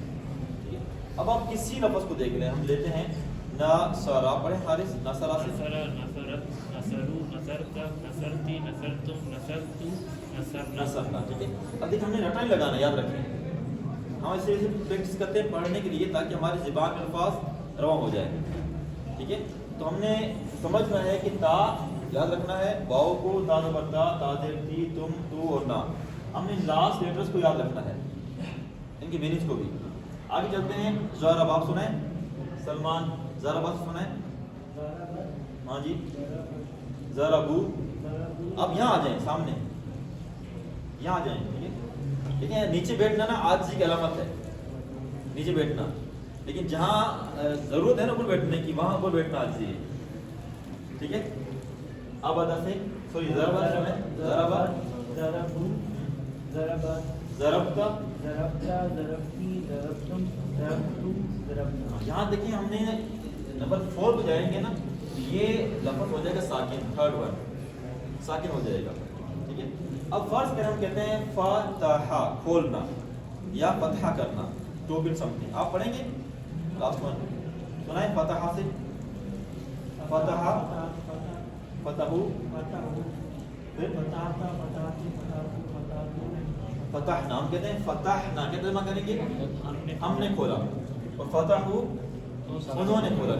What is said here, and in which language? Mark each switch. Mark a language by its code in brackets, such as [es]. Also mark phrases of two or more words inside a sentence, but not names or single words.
[ur] ٹھیک ہے, اب آپ کسی لفظ کو دیکھ لیں. ہم لیتے ہیں نصرا, پڑھیں حارث, نصرا سے نصرنا. ٹھیک ہے, اب دیکھ ہم نے رٹا نہیں لگانا, یاد رکھیں. ہم اسے پریکٹس کرتے ہیں پڑھنے کے لیے تاکہ ہماری زبان میں الفاظ رواں ہو جائے. ٹھیک ہے, تو ہم نے سمجھنا ہے کہ تا یاد رکھنا ہے, واؤ کو تا زبر تا, تا زیر تی, تم, تو اور نا. ہم نے [en] last letters [ur] کو یاد رکھنا ہے, ان کی میننگز کو بھی. آگے چلتے ہیں. ضرب, آپ سنائیں سلمان, ضرب آپ سنائیں. ہاں جی, ضربو. اب یہاں آ جائیں سامنے, یہاں آ جائیں. ٹھیک ہے, دیکھیں نیچے بیٹھنا نا عاجزی کی علامت ہے, نیچے بیٹھنا. لیکن جہاں ضرورت ہے نا اوپر بیٹھنے کی وہاں اوپر بیٹھنا عاجزی ہے. ٹھیک ہے, اب ادا سے سوری ضربا سنائیں. [ar] ضربا, ضربو, ضربت, ضربتا, ضربتا, ضربتی, ضربتم, ضربتو, ضربنا. [ur] یہاں دیکھیں ہم نے نمبر 4 پہ جائیں گے نا یہ لفظ ہو جائے گا ساکن, [en] third word [ur] ساکن ہو جائے گا. ٹھیک ہے, اب فرض کریں ہم کہتے ہیں فتحہ, کھولنا یا فتح کرنا, [en] to open something. [ur] آپ پڑھیں گے [en] last one, [ur] سنائیں فتحہ سے. فتحہ, فتحو, پھر فتحنا, ہم کہتے ہیں فتحنا, کیا ترجمہ کریں گے ہم نے کھولا, اور فتحو انہوں نے کھولا.